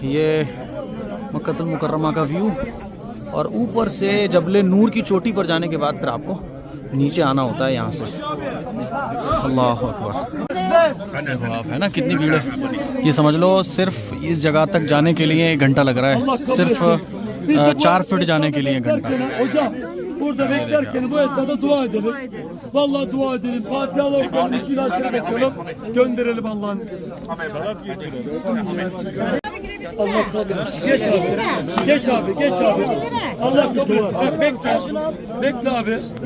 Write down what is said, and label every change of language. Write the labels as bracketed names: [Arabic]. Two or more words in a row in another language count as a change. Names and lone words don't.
[Hindi] ये मक्कतुल मुकर्रमा का व्यू, और ऊपर से जबल नूर की चोटी पर जाने के बाद फिर आपको नीचे आना होता है यहाँ से। [Arabic] الله أكبر. [Hindi] आप है ना, कितनी भीड़ है। ये समझ लो सिर्फ इस जगह तक जाने के लिए 1 घंटा लग रहा है, सिर्फ 4 फीट जाने के लिए 1 घंटा। [Turkish] Burada beklerken bu esnada dua edelim. Vallahi dua edelim. Fatihalar okuyalım. İki ilaçları bekleyelim. Gönderelim Allah'ın izniyle. Salat getirelim. Allah kabul etsin. Geç abi. Geç abi. Geç abi. Allah kabul etsin. Bak bekle. Bekle abi.